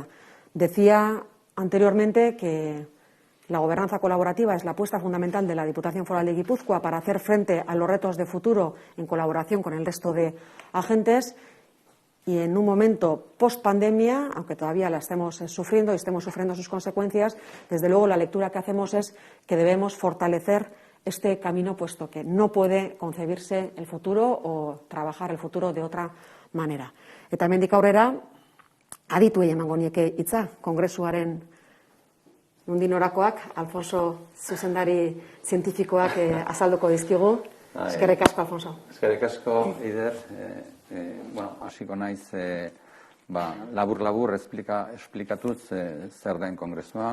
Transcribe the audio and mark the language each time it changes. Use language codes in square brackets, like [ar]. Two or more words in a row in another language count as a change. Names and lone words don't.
[es] Decía anteriormente que la gobernanza colaborativa es la apuesta fundamental de la Diputación Foral de Guipúzcoa para hacer frente a los retos de futuro en colaboración con el resto de agentes y en un momento post-pandemia, aunque todavía la estemos sufriendo y estemos sufriendo sus consecuencias, desde luego la lectura que hacemos es que debemos fortalecer este camino, puesto que no puede concebirse el futuro o trabajar el futuro de otra manera. [eu] Eta hemendik aurrera, adituei emango nieke hitza, kongresuaren nondik norakoak, Alfonso zuzendari zientifikoak azalduko dizkigu. Eskerrik asko, Alfonso. Eskerrik asko, Ider. Hasiko naiz, labur-labur esplikatuz zer den kongresua.